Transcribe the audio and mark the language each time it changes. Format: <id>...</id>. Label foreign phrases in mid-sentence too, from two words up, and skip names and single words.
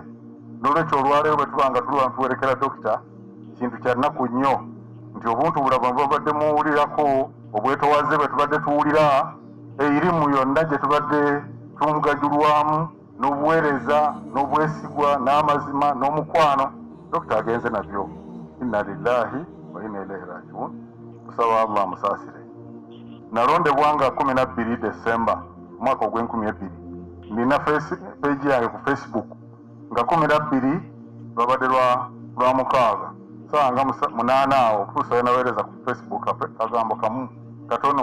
<lg>N'olwekyo olwaleero bwe tuba nga tuli tuwerekera Dokita kintu kya nnaku nnyo nti obuntu bulaba bwe babadde muwulirako obwetowaze bwe tubadde tuwulira eyirimu yonna gye tubadde tumugajulwamu n'obuweereza n'obwesigwa n'amazima n'omukwano Dokita agenze nabyo.</lg> <ar>إنا لله وإنا إليه راجعون.</ar> <lg>Tusaba Allah amusaasire. Nalondebwa nga 12 Desemba mwaka ogw'2020 nina page yange ku Facebook nga 12 lwabadde lwa mukaaga saa nga 8 awo okutuusa naweereza ku Facebook kagambo kamu katono</lg>